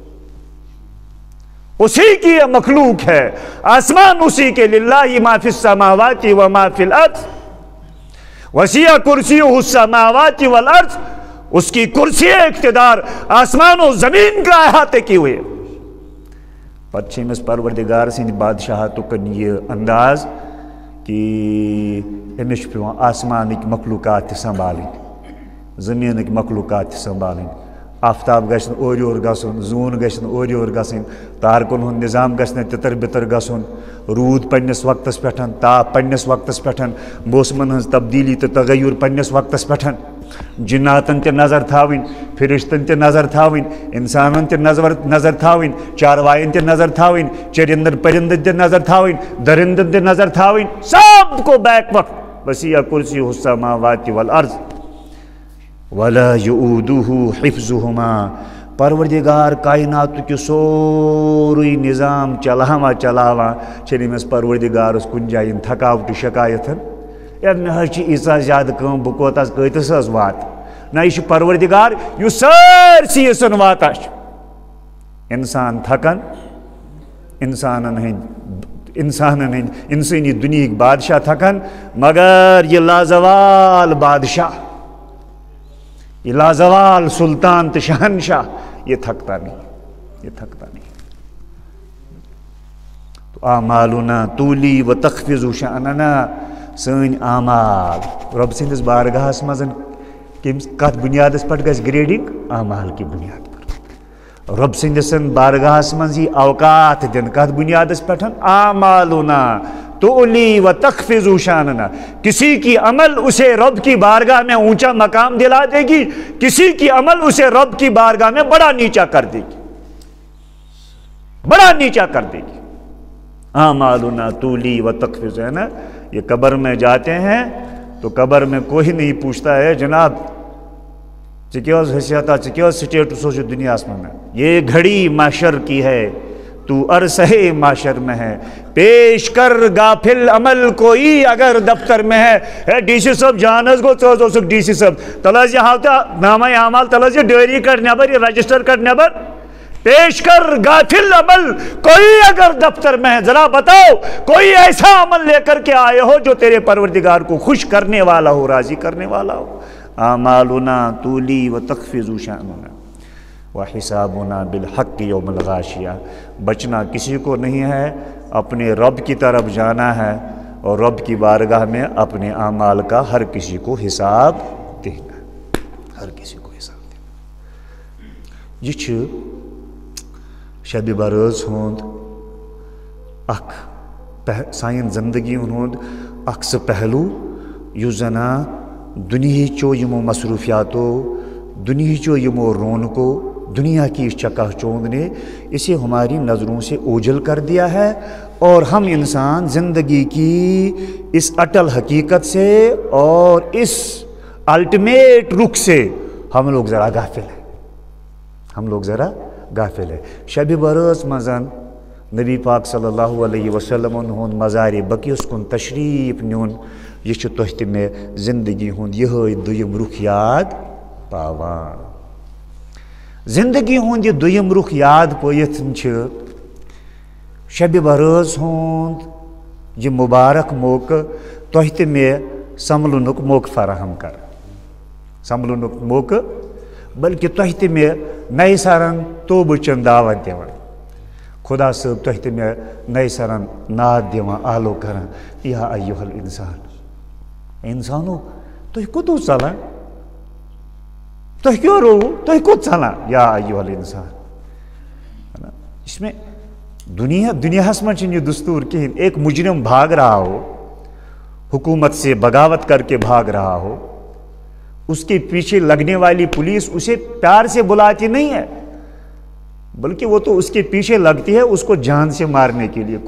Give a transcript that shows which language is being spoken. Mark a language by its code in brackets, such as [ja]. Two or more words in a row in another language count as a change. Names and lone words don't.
[ur] اسی کی یہ مخلوق ہے، آسمان اسی کے، [ar] للہ ما فی السماوات و ما فی الارض وسیع کرسیہ السماوات والارض، [ur] اس کی کرسی اقتدار آسمان و زمین کا احاطے کی ہوئے، [ks] پتہ چھمس پروردگار سند بادشاہتک یہ انداز کہ امس پیوان آسمانک مخلوقات تہ سنبھالن، زمینک مخلوقات تہ سنبھالن، آفتاب گژھن اور یور گژھن، زون گژھن اور یور گژھن، تارکن ہند نظام گژھن تتر بتر گژھن، روٗد پننس وقتس پٮ۪ٹھ، تاپ پننس وقتس پٮ۪ٹھ، موسمن ہنز تبدیلی تہٕ تغیر پننس وقتس پٮ۪ٹھ، جناتن تہ نظر تھاوٕنۍ، فرشتن تہ نظر تھاوٕنۍ، انسانن تہ نظر تھاوٕنۍ، چاروائن تہ نظر تھاوٕنۍ، چرندن پرندن تہ نظر تھاوٕنۍ، درندن تہ نظر تھاوٕنۍ، [ur] سب کو بیک وقت، [ar] وسیع کرسیہ السماوات والارض ولا یؤودہ حفظہما، [ks] پروردگار کائنات کی سوری نظام چلاوا چھنہ امس پروردگارس کن جائن تھکاوٹ شکایت یا مے ایسا زیادہ کم بہ کتس وات، نہ یہ پروردگار یہ سارسی یسن واتان، انسان تھکن، انسانی دنیک بادشاہ تھکن، مگر یہ لازوال بادشاہ، یہ لازوال سلطان تو شہنشاہ [ur] یہ تھکتا نہیں، یہ تھکتا نہیں۔ [ar] تو اعمالنا تولی و تخفض شأننا، [ks] سن اعمال رب سندس بارگاہس مز کت بنیادس پہ گژھِ گریڈنگ، [ur] اعمال کی بنیاد پر، [ks] رب سندسن بارگاہس مز یہ اوقات دن کت بنیادس پہ، [ar] اعمالنا تولی و تخفض شاننا، [ur] کسی کی عمل اسے رب کی بارگاہ میں اونچا مقام دلا دے گی، کسی کی عمل اسے رب کی بارگاہ میں بڑا نیچا کر دے گی، بڑا نیچا کر دے گی۔ [ar] اعمالنا تولی و تخفض، [ur] ہے نا، یہ قبر میں جاتے ہیں تو قبر میں کوئی نہیں پوچھتا ہے [ks] جناب ژےٚ حیثیت ژےٚ سٹیٹس ہو [ur] دنیا میں، یہ گھڑی محشر کی ہے، تو عرصہ معاشر میں ہے، پیش کر غافل عمل کوئی اگر دفتر میں ہے، [ks] ڈی سی صاحب جان گو ث ڈی سی صاحب تل یہ ہاو نامہ اعمال، تل یہ ڈائری کڑ نبر، یہ رجسٹر کڑ نبر، [ur] پیش کر غافل عمل کوئی اگر دفتر میں ہے، ذرا بتاؤ کوئی ایسا عمل لے کر کے آئے ہو جو تیرے پروردگار کو خوش کرنے والا ہو، راضی کرنے والا ہو۔ [ar] اعمالنا تولی و تخفض شأننا وحسابنا بالحق یوم الغاشیہ، [ur] بچنا کسی کو نہیں ہے، اپنے رب کی طرف جانا ہے اور رب کی بارگاہ میں اپنے اعمال کا ہر کسی کو حساب دینا، ہر کسی کو حساب دینا۔ [ks] یہ شب برٲژ ہُنٛد اکھ سانٮ۪ن زندگی ہُنٛد اکھ سُہ پہلو یُس زنہ دنہیچو یمو مصروفیاتو، دنہیچو یمو رونقو، [ur] دنیا کی اس چکا چوند نے اسے ہماری نظروں سے اوجھل کر دیا ہے، اور ہم انسان زندگی کی اس اٹل حقیقت سے اور اس الٹیمیٹ رخ سے ہم لوگ ذرا غافل ہیں، ہم لوگ ذرا غافل ہے۔ [ks] شب برٲژ مزن نبی پاک صلی اللہ علیہ وسلم ہند مزار بقیس کن تشریف نیون، یہ تہ تہ میں زندگی ہند یہ دویم رخ یاد پاوان، زندگی ہند یہ دویم رخ یاد پٲیِتھ شب برٲژ ہند یہ مبارک موقع تہ تہ میں سنبھلنک موقع فراہم کر، سنبھلنک موقع، بلکہ تہ تہ میں نئے سرن توبہ چن دعوت دیوان، خدا صٲب تہ تہ میں نئے سرن ناد دیوان، آلو کران، [ar] یا ایھا الانسان، [ks] انسانو تُہۍ کوٚت اوس ژلان، تُہۍ کیوں رو، تُہۍ کوٚت ژلان، [ar] یا ایھا الانسان۔ [ks] اس میں دنیاہس منٛز چھُنہٕ یہِ دستور کہین، [ur] ایک مجرم بھاگ رہا ہو، حکومت سے بغاوت کر کے بھاگ رہا ہو، اس کے پیچھے لگنے والی پولیس اسے پیار سے بلاتی نہیں ہے، بلکہ وہ تو اس کے پیچھے لگتی ہے اس کو جان سے مارنے کے لیے.